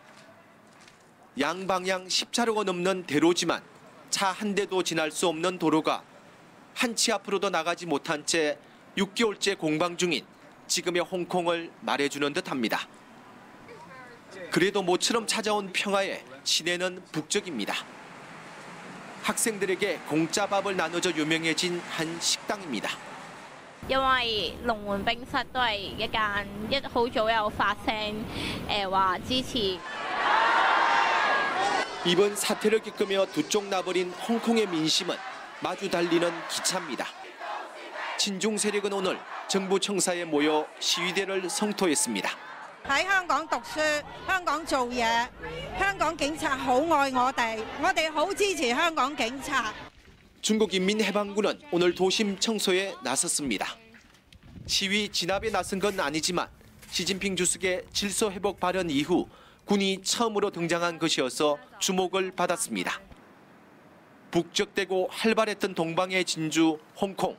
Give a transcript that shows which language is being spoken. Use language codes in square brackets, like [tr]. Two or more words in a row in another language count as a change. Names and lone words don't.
[ko] 양방향 10차로가 넘는 대로지만 차 한 대도 지날 수 없는 도로가 한 치 앞으로도 나가지 못한 채 6개월째 공방 중인 지금의 홍콩을 말해주는 듯합니다. 그래도 모처럼 찾아온 평화에 시내는 북적입니다. 학생들에게 공짜 밥을 나눠줘 유명해진 한 식당입니다. [yue] 因為龍門冰室都係一間好早有發聲話支持。 [ko] 이번 사태를 겪으며 두 쪽 나버린 홍콩의 민심은 마주 달리는 기차입니다. 친중 세력은 오늘 정부 청사에 모여 시위대를 성토했습니다. [yue] 喺香港讀書，香港做嘢，香港警察好愛我哋好支持香港警察。 [ko] 중국인민해방군은 오늘 도심 청소에 나섰습니다. 시위 진압에 나선 건 아니지만 시진핑 주석의 질서 회복 발언 이후 군이 처음으로 등장한 것이어서 주목을 받았습니다. 북적대고 활발했던 동방의 진주 홍콩.